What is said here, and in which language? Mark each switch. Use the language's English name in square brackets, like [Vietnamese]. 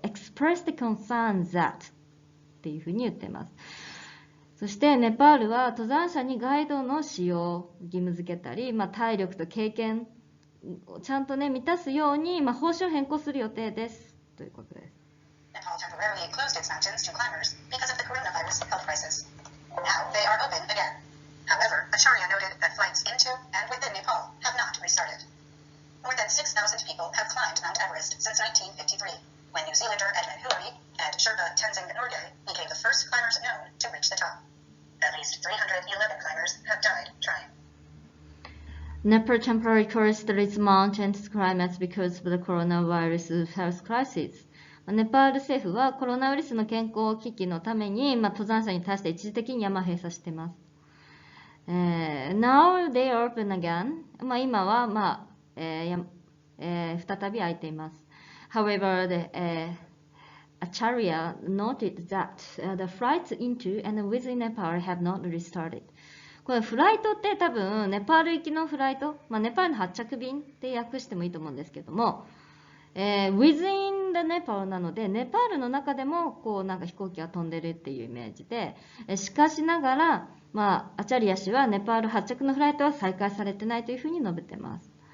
[English] express the concern that [Japanese] っていうふうに言っています。そしてネパールは登山者にガイドの使用を義務付けたり、体力と経験をちゃんと満たすように、報酬を変更する予定ですということです。 [English] Nepal temporarily closed its mountains to climbers because of the coronavirus health crisis. Now they are open again. However, Acharya noted that flights into and within Nepal have not restarted. More than 6,000 people have climbed Mount Everest since 1953, when New Zealander Edmund Hillary and Sherpa Tenzing Norgay became the first climbers known to reach the top. At least 311 climbers have died trying. Nepal temporarily closed its mountains to climbers because of the coronavirus health crisis. [Japanese] ネパール政府はコロナウイルスの健康危機のために、登山者に対して一時的に山閉鎖しています。 [English] Now they are open again. [Japanese] 今は、再び開いています。 [English] However, Acharya noted that the flights into and within Nepal have not restarted. [Japanese] これフライトって多分ネパール行きのフライト、ネパールの発着便って訳してもいいと思うんですけども、 [English] within the Nepal [Japanese] なので、ネパールの中でもこうなんか飛行機が飛んでるっていうイメージで、しかしながら、アチャリア氏はネパール発着のフライトは再開されてないというふうに述べています。